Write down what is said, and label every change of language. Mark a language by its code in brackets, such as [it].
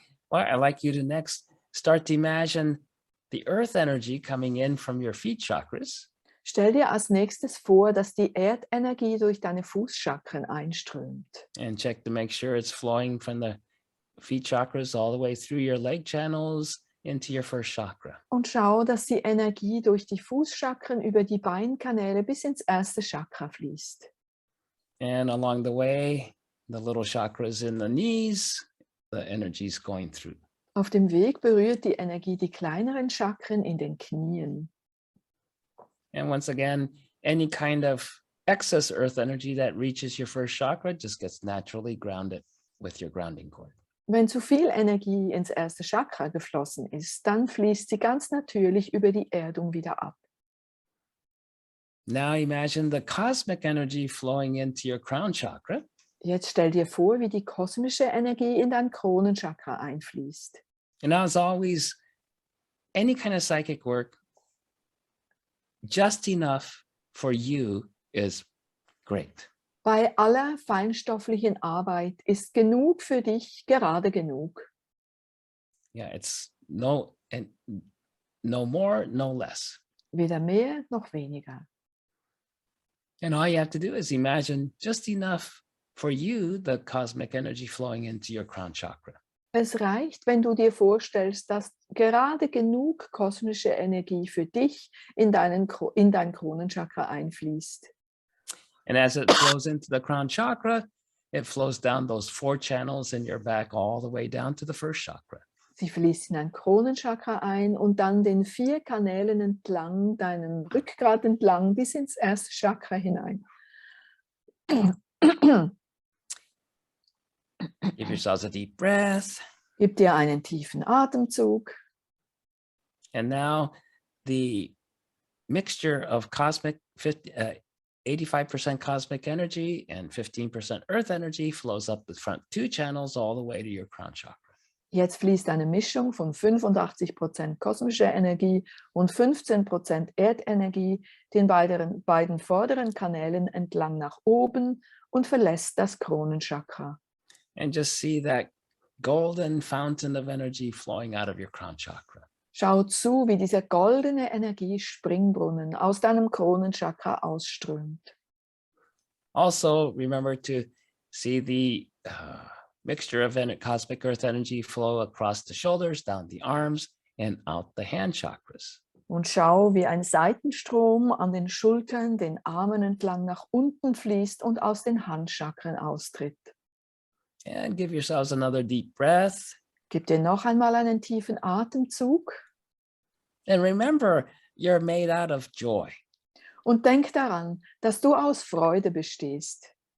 [en] Well, I'd like you to next start to imagine the earth energy coming in from your feet chakras. [de] Stell dir als nächstes vor, dass die Erdenergie durch deine Fußchakren einströmt. [en] And check to make sure it's flowing from the feet chakras all the way through your leg channels into your first chakra. [de] Und schau, dass die Energie durch die Fußchakren über die Beinkanäle bis ins erste Chakra fließt. [en] And along the way, the little chakras in the knees, the energy is going through. [de] Auf dem Weg berührt die Energie die kleineren Chakren in den Knien. [en] And once again, any kind of excess earth energy that reaches your first chakra just gets naturally grounded with your grounding cord. [de] Wenn zu viel Energie ins erste Chakra geflossen ist, dann fließt sie ganz natürlich über die Erdung wieder ab. [en] Now imagine the cosmic energy flowing into your crown chakra. [de] Jetzt stell dir vor, wie die kosmische Energie in dein Kronenchakra einfließt. [en] And as always, any kind of psychic work, just enough for you is great. [de] Bei aller feinstofflichen Arbeit ist genug für dich gerade genug. [en] Yeah, it's no more, no less. [de] Weder mehr noch weniger. [en] And all you have to do is imagine just enough for you, the cosmic energy flowing into your crown chakra. [de] Es reicht, wenn du dir vorstellst, dass gerade genug kosmische Energie für dich in dein Kronenchakra einfließt. [en] And as it flows into the crown chakra, it flows down those 4 channels in your back all the way down to the first chakra. [de] Sie fließt in dein Kronenchakra ein und dann den 4 Kanälen entlang, deinem Rückgrat entlang bis ins erste Chakra hinein. [en] Give yourselves a deep breath. [de] Gib dir einen tiefen Atemzug. [en] And now the mixture of 85% cosmic energy and 15% earth energy flows up the front two channels all the way to your crown chakra. [de] Jetzt fließt eine Mischung von 85% kosmischer Energie und 15% Erdenergie den beiden vorderen Kanälen entlang nach oben und verlässt das Kronenchakra. [en] And just see that golden fountain of energy flowing out of your crown chakra. [de] Schau zu, wie dieser goldene Energiespringbrunnen aus deinem Kronenchakra ausströmt. [en] Also, remember to see the mixture of cosmic earth energy flow across the shoulders, down the arms, and out the hand chakras. [de] Und schau, wie ein Seitenstrom an den Schultern, den Armen entlang nach unten fließt und aus den Handchakren austritt. [en] And give yourselves another deep breath. [de] Gib dir noch einmal einen tiefen Atemzug. [en] And remember, you're made out of joy. [de] Und denk daran, dass du aus Freude bestehst.